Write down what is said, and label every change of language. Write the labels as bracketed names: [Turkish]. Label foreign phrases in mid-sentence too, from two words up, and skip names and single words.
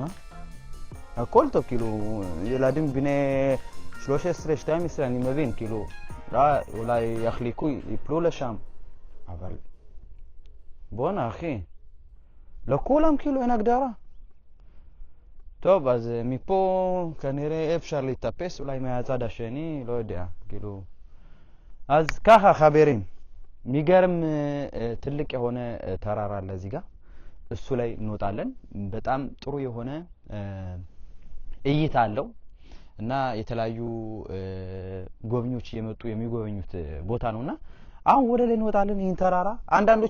[Hebrew] הכל טוב, כאילו, ילדים בני 13, 12, אני מבין, כאילו, אולי יחליקו, יפלו לשם, אבל בואנה, אחי, לא כולם, כאילו, אין הגדרה. טוב, אז מפה כנראה אפשר להתאפס, אולי מהצד השני, לא יודע, כאילו. אז ככה חברים, [Amharic] ሚገርም ትልቅ የሆነ ተራራ አለ እዚህ ጋር እሱ ላይ እንወጣለን በጣም ጥሩ የሆነ እይታ አለው እና የተለያዩ ጎብኚዎች እየመጡ የሚጎበኙት ቦታ ነውና አሁን ወደ ላይ እንወጣለን ይህን ተራራ አንዳንዶች